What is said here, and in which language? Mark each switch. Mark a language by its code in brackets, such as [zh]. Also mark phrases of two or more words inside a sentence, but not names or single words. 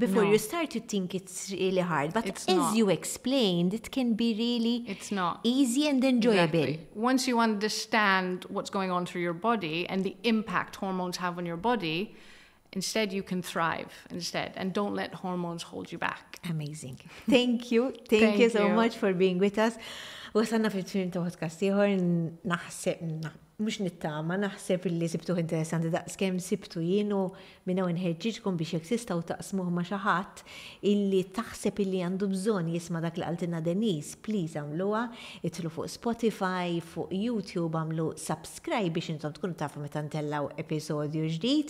[en] Before you start to think it's really hard, but as you explained, it can be really easy and enjoyable. Exactly. Once you understand what's going on through your body and the impact hormones have on your body, instead you can thrive instead, and don't let hormones hold you back. Amazing. Thank you. Thank you so much for being with us. [mt] Wasanna fil-tmiem ta' podcast ieħor, mhux nittama, naħseb illi sibtuh interessanti daqskemm sibtu jien, u minn hawn inħeġġiġkom biex jekk tistgħu taqsmuh ma' xi ħadd illi taħseb illi għandu bżonn jisma' dak li qaltilna Denise, please għamluha, idħlu fuq Spotify, fuq YouTube, għamlu subscribe biex intom tkunu tafu meta ntellaw episodju ġdid.